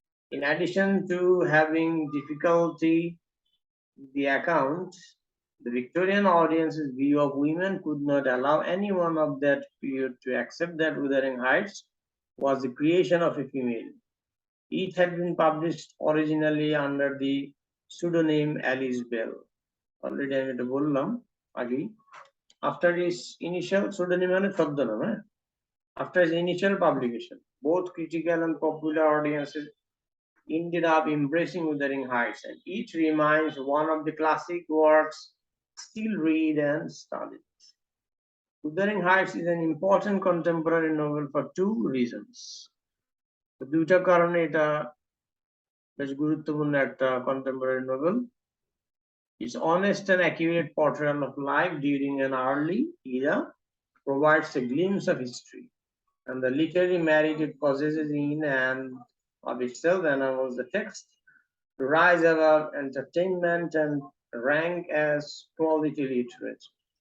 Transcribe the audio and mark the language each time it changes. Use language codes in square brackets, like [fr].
[en] In addition to having difficulty with the account, the Victorian audience's view of women could not allow anyone of that period to accept that Wuthering Heights was the creation of a female. It had been published originally under the pseudonym Alice Bell. [bn] Already I এটা বললাম আগেই। [en] After its initial pseudonym মানে ছদ্মনাম, after its initial publication, both critical and popular audiences ended up embracing Wuthering Heights, and each remains one of the classic works still read and studied. Wuthering Heights is an important contemporary novel for 2 reasons. [bn] দুইটা কারণে এটা বেশ গুরুত্বপূর্ণ একটা contemporary novel. [en] Its honest and accurate portrayal of life during an early era provides a glimpse of history, and the literary merit it possesses in and of itself enamels the text to rise above entertainment and rank as quality literature.